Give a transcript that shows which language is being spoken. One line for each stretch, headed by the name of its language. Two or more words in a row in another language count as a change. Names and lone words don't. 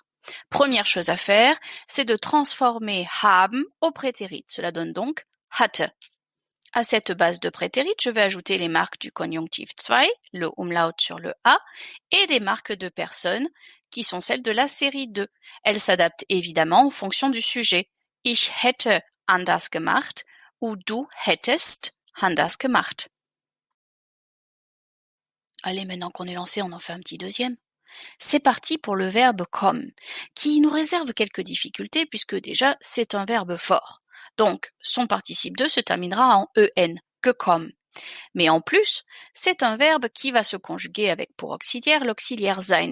French: Première chose à faire, c'est de transformer haben au prétérit. Cela donne donc hatte. À cette base de prétérit, je vais ajouter les marques du Konjunktiv 2, le umlaut sur le A, et des marques de personne qui sont celles de la série 2. Elles s'adaptent évidemment en fonction du sujet.
German: Ich hätte anders gemacht ou du hättest anders gemacht.
French: Allez, maintenant qu'on est lancé, on en fait un petit deuxième. C'est parti pour le verbe kommen, qui nous réserve quelques difficultés puisque déjà c'est un verbe fort. Donc, son participe 2 se terminera en en, gekommen. Mais en plus, c'est un verbe qui va se conjuguer avec pour auxiliaire l'auxiliaire sein.